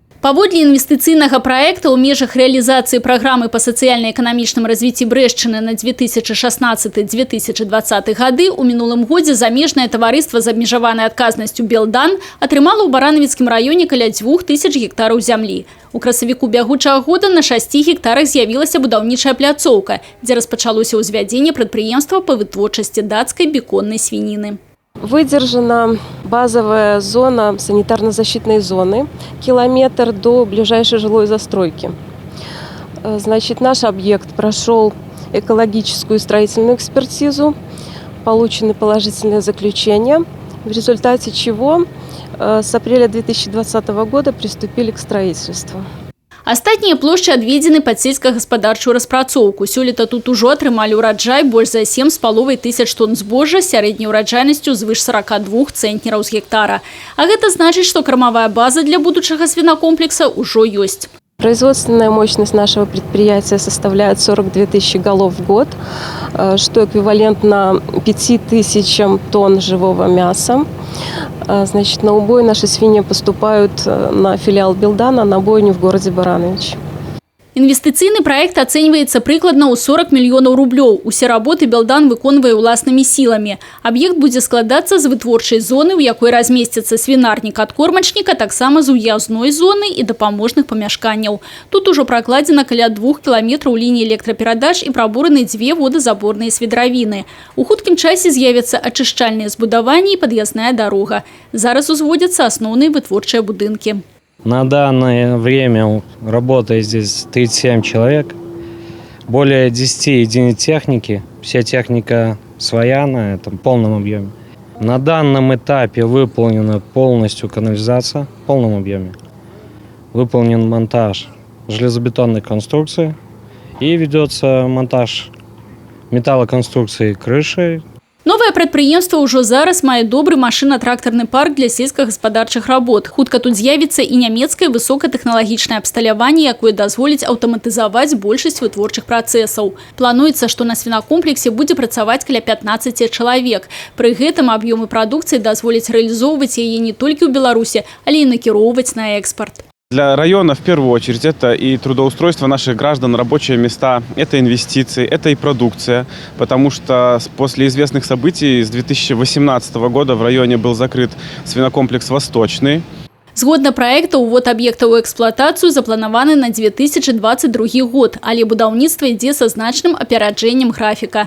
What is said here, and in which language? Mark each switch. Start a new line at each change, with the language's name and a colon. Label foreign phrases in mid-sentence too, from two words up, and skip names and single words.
Belarusian: Паводле інвестыцыйнага праекта ў межах рэалізацыі праграмы па сацыяльна-эканамічным развіцці Брэшчыны на 2016-2020 гады ў мінулым годзе замежнае таварыства з абмежаванай адказнасцю «Белдан» атрымала ў Баранавіцкім раёне каля 2000 гектараў зямлі. У красавіку бягучага года на 6 гектарах з'явілася будаўнічая пляцоўка, дзе распачалося ўзвядзенне прадпрыемства па вытворчасці дацкай беконнай свініны.
Russian: Выдержана базовая зона санитарно-защитной зоны, километр до ближайшей жилой застройки. Значит, наш объект прошел экологическую и строительную экспертизу, получены положительные заключения, в результате чего с апреля 2020 года приступили к строительству.
Belarusian: Астатнія плошчы адведзены пад сельскагаспадарчую распрацоўку. Сёлета тут ужо атрымалі ўраджай больш за 7,5 тысяч тонн збожжа з сярэдняй ураджайнасцю звыш 42 цэнтнераў з гектара. А гэта значыць, што кармавая база для будучага свінакомплекса ўжо ёсць.
Russian: Производственная мощность нашего предприятия составляет 42 тысячи голов в год, что эквивалентно 5000 тонн живого мяса. Значит, на убой наши свиньи поступают на филиал «Белдана» на бойню в городе Баранович.
Belarusian: Інвестыцыйны праект ацэньваецца прыкладна ў 40 мільёнаў рублёў. Усе работы «Белдан» выконвае ўласнымі сіламі. Аб'ект будзе складацца з вытворчай зоны, у якой размесціцца свінарнік ад кормачніка, таксама з уязной зоны і дапаможных памяшканняў. Тут ужо пракладзена каля 2 кіламетраў лініі электраперадач і прабураны 2 водазаборныя свідравіны. У хуткім часе з'явяцца ачышчальныя збудаванні і пад'язная дарога. Зараз узводзяцца асноўныя вытворчыя будынкі.
Russian: На данное время работает здесь 37 человек, более 10 единиц техники, вся техника своя на этом полном объеме. На данном этапе выполнена полностью канализация в полном объеме. Выполнен монтаж железобетонной конструкции и ведется монтаж металлоконструкции крыши.
Belarusian: Новае прадпрыемства ўжо зараз мае добры машына-трактарны парк для сельскагаспадарчых работ. Хутка тут з'явіцца і нямецкае высокатэхналагічнае абсталяванне, якое дазволіць аўтаматызаваць большасць вытворчых працэсаў. Плануецца, што на свінакомплексе будзе працаваць каля 15 чалавек. Пры гэтым аб'ёмы прадукцыі дазволяць рэалізоўваць яе не толькі ў Беларусі, але і накіроўваць на экспорт.
Russian: Для района, в первую очередь, это и трудоустройство наших граждан, рабочие места, это инвестиции, это и продукция. Потому что после известных событий с 2018 года в районе был закрыт свинокомплекс «Восточный».
Belarusian: Згодна праекта, увод аб'екта ў эксплуатацыю запланаваны на 2022 год, але будаўніцтва ідзе са значным апераджэннем графіка.